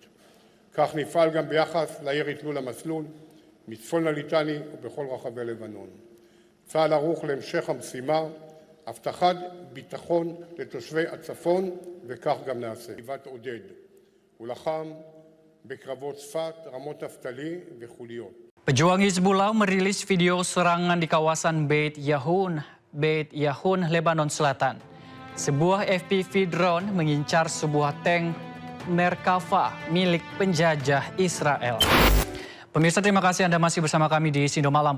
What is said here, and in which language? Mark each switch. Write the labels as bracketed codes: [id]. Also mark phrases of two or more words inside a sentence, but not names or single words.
[he] כך נפעל גם ביחס לירי תלול המסלול מצפון הליטני ובכל רחבי לבנון. צה"ל ערוך להמשך המשימה, הבטחת ביטחון לתושבי הצפון, וכך גם נעשה. חטיבת עודד, הוא לחם בקרבות צפת, רמות נפתלי וחוליות. [id] Pejuang Hizbullah merilis video serangan di kawasan Beit Yahun, Lebanon Selatan. Sebuah FPV drone mengincar sebuah tank Merkava milik penjajah Israel. Pemirsa, terima kasih Anda masih bersama kami di Sindo Malam.